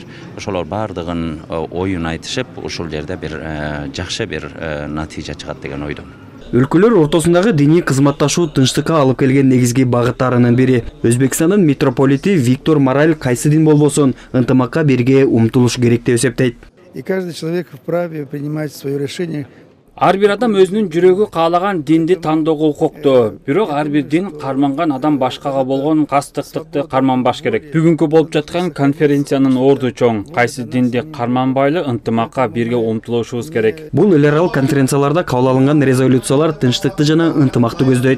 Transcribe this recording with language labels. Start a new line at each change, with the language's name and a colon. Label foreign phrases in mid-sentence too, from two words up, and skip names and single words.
Kyrgyz: Ошолор бардыгын оюн айтышып, ушул жерде бир жакшы бир натыйжа чыгат деген ойдом. Өлкөлөр ортосундагы диний кызматташуу тынчтыкка алып келген негизги багыттарынын бири. Өзбекстандын митрополити Виктор Мораль кайсы дин болбосун ынтымакка бирге умтулуш керек деп эсептейт.
Russian: И каждый человек вправе принимать свое решение.
Kyrgyz: Ар бир адам өзүнүн жүрөгү каалаган динди тандоого укуктуу. Бирок ар бир дин карманган адам башкага болгон кастыктыкты карманбаш керек. Бүгүнкү болуп жаткан конференциянын орду чоң. Кайсы динди карманбайлы ынтымакка бирге умтулушубуз керек. Бул эл аралык конференцияларда кабыл алынган резолюциялар тынчтыкты жана ынтымакты көздөйт.